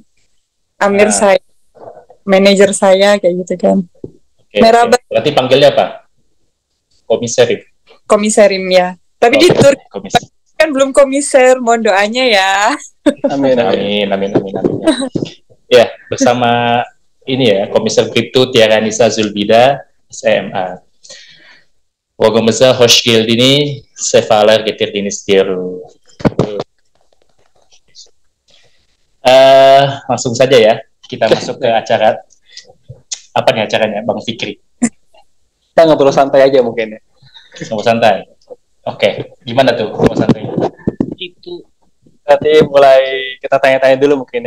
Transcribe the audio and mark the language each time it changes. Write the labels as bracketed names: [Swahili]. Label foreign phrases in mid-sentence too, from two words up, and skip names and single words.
[Indonesian] Amir saya, manajer saya kayak gitu kan. Merhaba. Berarti panggilnya apa? Komiserim. Komiserim ya. Tapi di Turki kan belum komiser, mohon doanya ya. Amin. Ya, bersama ini ya, Komiser Bribtu Tiaranisa Zulbida, SMA. [Turkish] Wogomeza hoş geldini, sefalar getirdiniz diyorum. [Indonesian] Langsung saja ya, kita masuk ke acara. Apa nih acaranya, Bang Fikri? Kita ngobrol santai aja mungkin ya. Ngobrol santai. Oke, gimana tuh ngobrol santai? Itu nanti mulai kita tanya-tanya dulu mungkin ya.